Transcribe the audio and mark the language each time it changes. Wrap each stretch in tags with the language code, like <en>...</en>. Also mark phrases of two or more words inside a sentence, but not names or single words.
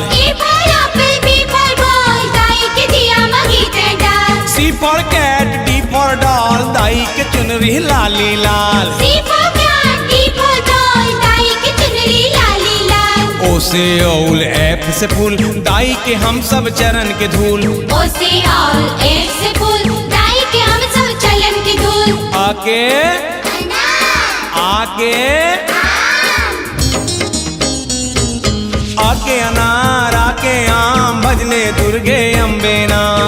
<en>A for apple, B for ball</en> <hne>दाई के दिया मघी तै डाल।</hne> <en>C for cat, D for doll</en> <hne>दाई के चुनरी लाली लाल।</hne> <en>C for cat, D for doll</en> <hne>दाई के चुनरी लाली लाल। O से औल F से फूल दाई के हम सब चरण के धूल। O से और F से फूल दाई के हम सब चलन के धूल। आके आके आके अनार आके आम भजले दुर्गे अम्बे नाम।</hne>